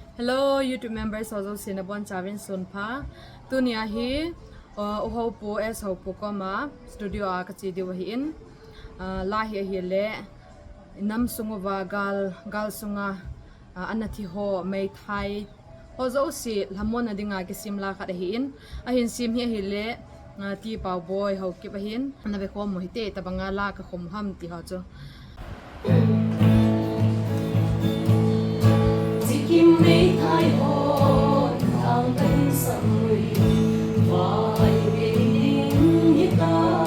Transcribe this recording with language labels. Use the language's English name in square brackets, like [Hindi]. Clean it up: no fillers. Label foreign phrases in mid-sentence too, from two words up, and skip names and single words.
[English] Hello YouTube members [Thado Chin] also sinabon chavin sunpha tunia hi uhopu es hopu koma studio a kachi di wahin la hi le nam sungwa gal sunga anathi ho meithai hozo si lamon adinga ki simla kha hin ahin sim hi le ti pau boy ho ki bahin na be khom mohite tabanga la ka khom ham ti ha cho meithai hon thang tay samui vai ding hita